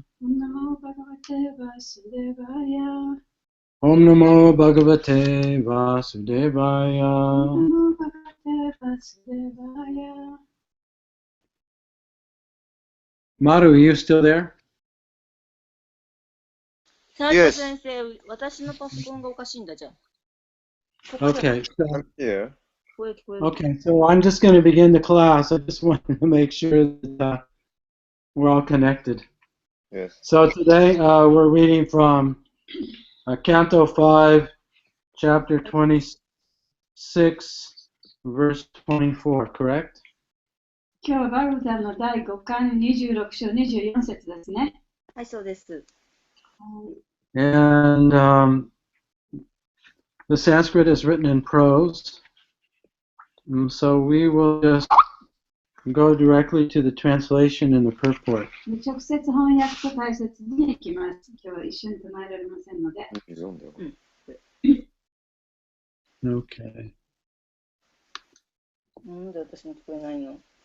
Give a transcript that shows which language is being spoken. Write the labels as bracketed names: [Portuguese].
[Sanskrit] Om Namo Bhagavate Vasudevaya. Om Namo Bhagavate Vasudevaya. Om Namo Bhagavate Vasudevaya. [English] Maru, are you still there? [Japanese] 斉藤先生、私のパソコンがおかしいんだじゃん。ここじゃない [English] Okay, so, I'm here. [Japanese] 聞こえる聞こえる。 [English] okay, so I'm just going to begin the class. I just wanted to make sure that we're all connected. Yes. So today we're reading from Canto 5, chapter 26, verse 24, correct? [Japanese] 今日はバルダの第5巻26章24節ですね。はい、そうです。 [English] And the Sanskrit is written in prose. So we will just go directly to the translation and the purport. [Japanese] 直接翻訳と解説に行きます。今日は一緒に唱えられませんので。読んだよ。 [English] Okay. [Japanese] なんで私の聞こえないの？